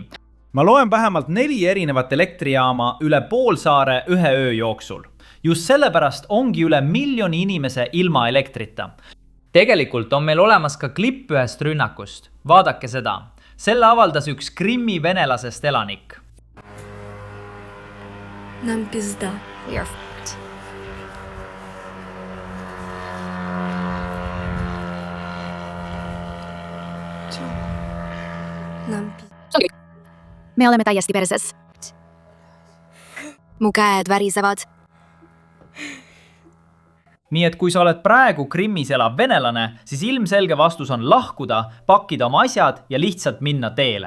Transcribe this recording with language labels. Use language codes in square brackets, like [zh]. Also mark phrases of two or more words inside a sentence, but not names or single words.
[et] Ma loen vähemalt 4 erinevat elektrijaama üle poolsaare ühe öö jooksul. Just sellepärast ongi üle miljoni inimese ilma elektrita. Tegelikult on meil olemas ka klipp ühest rünnakust. Vaadake seda. Selle avaldas üks Krimmi venelasest elanik. [ru] Нам пизда. [en] We are f***ed. [ru] Нам [et] Me oleme täiesti perses. Mu käed värisevad. Nii et kui sa oled praegu Krimmis elav venelane, siis ilmselge vastus on lahkuda, pakkida oma asjad ja lihtsalt minna teele.